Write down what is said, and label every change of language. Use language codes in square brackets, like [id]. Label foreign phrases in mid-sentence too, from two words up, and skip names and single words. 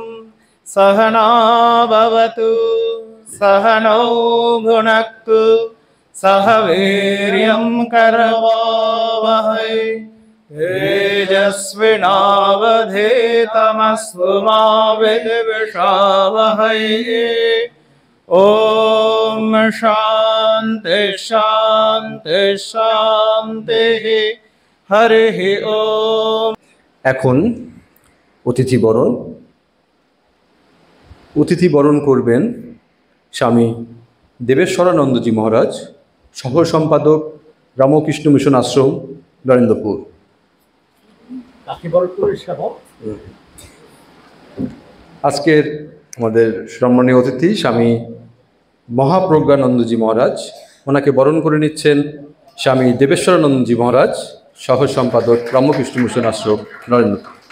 [sa] সহনা ভবতু সহনৌ ভুনক্তু সহ বীর্যং করবাবহৈ তেজস্বিনাবধীতমস্তু মা বিদ্বিষাবহৈ। ओम शांति शांति शांति। हरिः ओम। [bn] এখন অতিথি বরণ করবেন স্বামী দেবেশ্বরানন্দজি মহারাজ, সহ সম্পাদক রামকৃষ্ণ মিশন আশ্রম, নরেন্দ্রপুর। আজকের আমাদের সম্মানীয় অতিথি স্বামী মহাপ্রজ্ঞানন্দজি মহারাজ, ওনাকে বরণ করে নিচ্ছেন স্বামী দেবেশ্বরানন্দজি মহারাজ, সহ সম্পাদক রামকৃষ্ণ মিশন আশ্রম, নরেন্দ্রপুর।